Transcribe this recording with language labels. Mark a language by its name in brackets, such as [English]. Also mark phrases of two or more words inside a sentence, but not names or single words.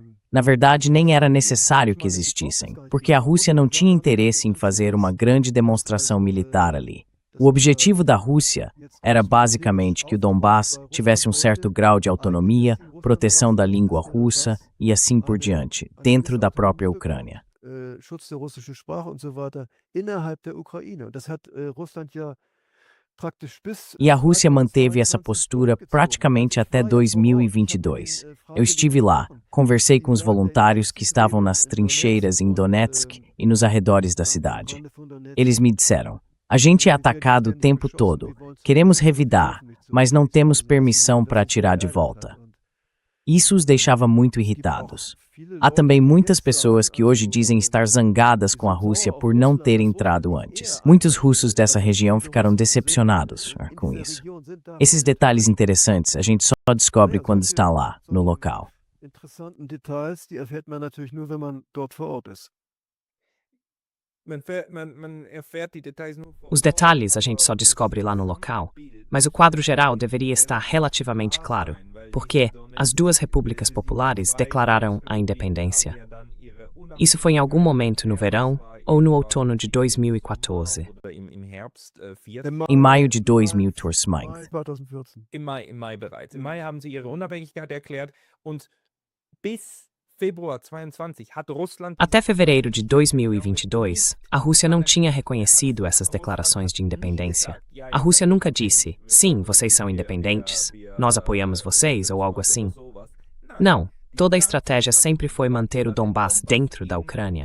[Portuguese] Na verdade, nem era necessário que existissem, porque a Rússia não tinha interesse em fazer uma grande demonstração militar ali. O objetivo da Rússia era basicamente que o Donbass tivesse um certo grau de autonomia, proteção da língua russa e assim por diante, dentro da própria Ucrânia. [German] Schutz der russischen Sprache und so weiter innerhalb der Ukraine. Das hat Russland ja praktisch bis. [Portuguese] E a Rússia manteve essa postura praticamente até 2022. Eu estive lá, conversei com os voluntários que estavam nas trincheiras em Donetsk e nos arredores da cidade. Eles me disseram: a gente é atacado o tempo todo, queremos revidar, mas não temos permissão para atirar de volta. Isso os deixava muito irritados. Há também muitas pessoas que hoje dizem estar zangadas com a Rússia por não ter entrado antes. Muitos russos dessa região ficaram decepcionados com isso. Esses detalhes interessantes a gente só descobre quando está lá, no local. [German] Interessanten Details, die erfährt man natürlich nur, wenn man dort vor Ort ist. [Portuguese] Os detalhes a gente só descobre lá no local, mas o quadro geral deveria estar relativamente claro, porque as duas repúblicas populares declararam a independência. Isso foi em algum momento no verão ou no outono de 2014. Em maio de 2014. [German] Im Mai bereits. Im Mai haben sie ihre Unabhängigkeit erklärt und bis Februar 22 hat Russland. [Portuguese] Até fevereiro de 2022, a Rússia não tinha reconhecido essas declarações de independência. A Rússia nunca disse: sim, vocês são independentes, nós apoiamos vocês ou algo assim. Não, toda a estratégia sempre foi manter o Donbass dentro da Ucrânia.